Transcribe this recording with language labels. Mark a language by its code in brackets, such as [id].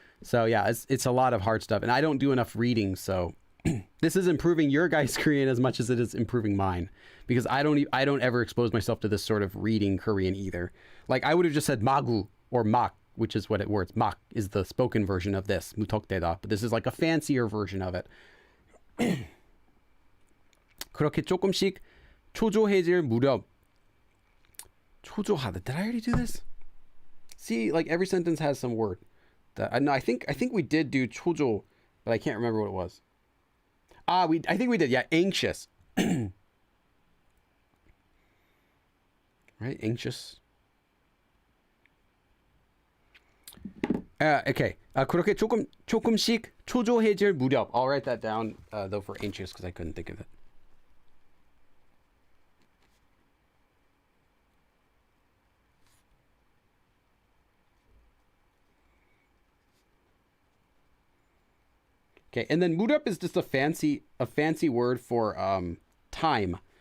[en] So yeah, it's a lot of hard stuff. And I don't do enough reading. So this is improving your guys' Korean as much as it is improving mine. Because I don't ever expose myself to this sort of reading Korean either. Like, I would have just said magu or mak, which is what it words. Mak is the spoken version of this, 무턱대다. But this is like a fancier version of it. [ko] 그렇게 조금씩 초조해질 무렵. [en] 초조하다. Did I already do this? See, like every sentence has some word. No, I think we did do 초조, but I can't remember what it was. I think we did. Yeah, anxious. Right, anxious. Okay. [ko] 그렇게 조금씩 초조해질 무렵. [en] I'll write that down though for anxious because I couldn't think of it. Okay, and then 무렵 is just a fancy word for time.